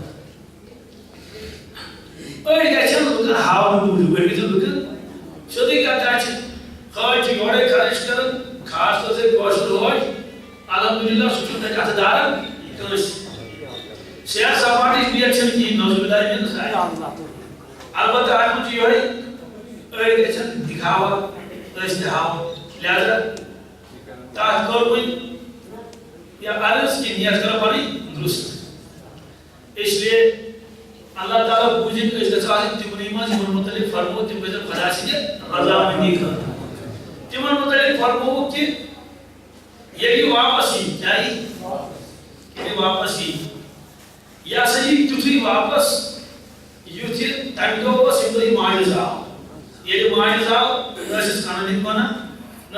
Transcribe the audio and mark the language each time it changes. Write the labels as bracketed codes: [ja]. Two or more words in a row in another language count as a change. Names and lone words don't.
[ks] أڑۍ گژھن لُکن ہاونہٕ موٗجوٗب أڑۍ گژھن لُکن سیوٚدُے کتھا چھِ حٲج چھِ یورے خرچ کران خاص طور سے کٲشُر حٲج الحمدللہ سُہ چھُنہٕ تتہِ اتھٕ داران کٲنٛسہِ سیاح سپاٹٕچ نیت چھنہٕ کِہیٖنۍ [ar] نعوذ باللہ من ذلک [ks] البتہ اتھ منٛز چھُ یِہوٚے أڑۍ گژھن دِکھاوا أسۍ تہِ ہاوو لہذا تتھ کوٚر وۄنۍ یا عرض کی نیت کرو پنٕنۍ درست [ur] اس لیے اللہ تعالیٰ [ks] بوٗزِتھ أسۍ گژھو آسٕنۍ تِمنٕے منٛز یِمن متعلق فرمو تِم گژھن خۄدا سٕنٛدِ رضامندی خٲطرٕ تِمن متعلق فرمووُکھ کہِ ییٚلہِ یہِ واپس یی کیٛاہ یی ییٚلہِ واپس یی یہِ ہسا یی تیُتھُے واپس یُتھ یہِ تمہِ دۄہ اوس ییٚمہِ دۄہ یہِ ماجِز آو ییٚلہِ ماجِز آو نہ ٲسِس کَنن ہٕنٛدۍ وَنان نہ